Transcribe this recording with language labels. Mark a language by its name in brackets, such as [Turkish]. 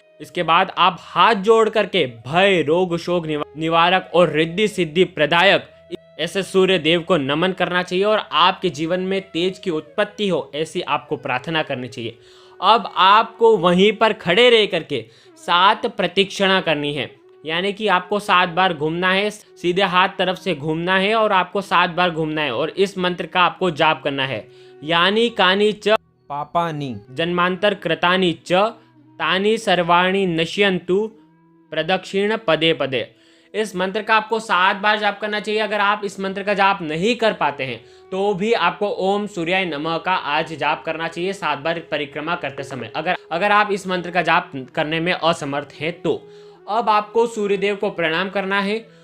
[Hindi] इसके बाद आप हाथ जोड़ करके भय रोग शोक निवारक और रिद्धि सिद्धि प्रदायक ऐसे सूर्य देव को नमन करना चाहिए और आपके जीवन में तेज की उत्पत्ति हो ऐसी आपको प्रार्थना करनी चाहिए। अब आपको वहीं पर खड़े रह करके 7 प्रदक्षिणा करनी है, यानी कि आपको 7 बार घूमना है, सीधे हाथ तरफ से घूमना है और आपको 7 बार घूमना है और इस मंत्र का आपको जाप करना है। [Sanskrit] यानी कानी च पापानि जन्मांतर कृतानि च तानि सर्वाणि नश्यन्तु प्रदक्षिण पदे पदे। [Hindi] इस मंत्र का आपको 7 बार जाप करना चाहिए। अगर आप इस मंत्र का जाप नहीं कर पाते हैं तो भी आपको ओम सूर्याय नमः का आज जाप करना चाहिए 7 बार परिक्रमा करते समय। अगर आप इस मंत्र का जाप करने में असमर्थ हैं तो अब आपको सूर्य देव को प्रणाम करना है।